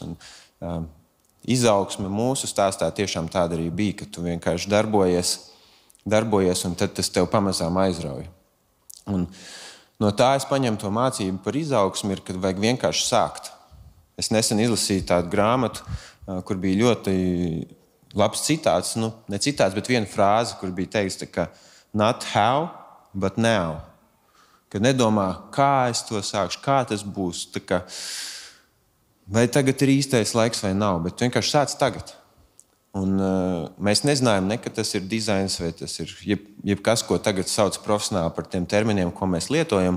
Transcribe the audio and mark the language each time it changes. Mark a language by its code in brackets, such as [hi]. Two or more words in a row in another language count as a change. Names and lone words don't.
[lv] Un, izaugsme mūsu stāstā tiešām tāda arī bija, ka tu vienkārši darbojies un tad tas tev pamazām aizrauj. Un no tā es paņemu to mācību par izaugsmi, kad vajag vienkārši sākt. Es nesen izlasīju tādu grāmatu, kur bija ļoti labs citāts, ne citāts, bet viena frāze, kur bija teikts, ka [en] not how, but now. [lv] Kad nedomā, kā es to sākšu, kā tas būs, vai tagad ir īstais laiks vai nav, bet vienkārši sāc tagad. Un mēs nezinājām, ka tas ir dizains vai tas ir jebkas, ko tagad sauc profesionāli par tiem terminiem, ko mēs lietojam.